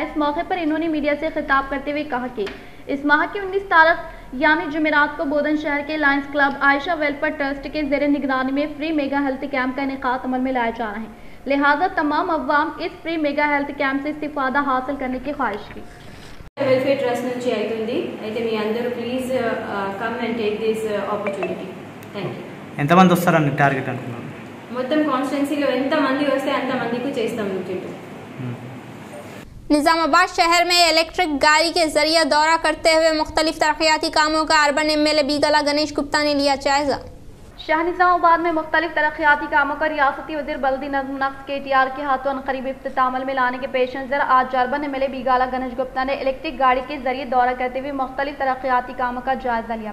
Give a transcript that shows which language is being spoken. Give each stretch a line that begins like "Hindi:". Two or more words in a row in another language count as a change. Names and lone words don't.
Urdu: اس موقع پر انہوں نے میڈیا سے خطاب کرتے ہوئے کہا کہ اس ماہ کی 19 تاریخ یعنی جمعرات کو بودھن شہر کے لائنز کلب عائشہ ویلفیئر ٹرسٹ کے زیر نگرانی میں
English: free mega health camp
Urdu: کا انعقاد عمل میں لایا جا رہا ہے، لہٰذا تمام عوام اس
English: free mega health camp
Urdu: سے استفادہ حاصل کرنے کی خواہش کی.
Telugu: వెల్ఫేర్ ట్రస్ట్ నుంచి అవుతుంది అయితే మీ అందరూ
English: please come and take this opportunity. Thank you.
Telugu: ఎంతమంది వస్తారని టార్గెట్ అనుకున్నాను? మొత్తం కాన్స్టిట్యున్సీలో ఎంతమంది వస్తే అంతమందికి చేస్తాం విజిట్.
Urdu: نظام آباد شہر میں الیکٹرک گاڑی کے ذریعے دورہ کرتے ہوئے مختلف ترقیاتی کاموں کا
English: urban MLA
Urdu: بیگالہ گنیش گپتا نے لیا جائزہ. شاہنظام آباد میں مختلف ترقیاتی کاموں کا ریاستی وزیر بلدی نظم نسق KTR کے ہاتھوں عنقریب افتتاح عمل میں لانے کے پیش نظر آج
English: urban MLA
Urdu: بیگالہ گنیش گپتا نے الیکٹرک گاڑی کے ذریعے دورہ کرتے ہوئے مختلف ترقیاتی کاموں کا جائزہ لیا.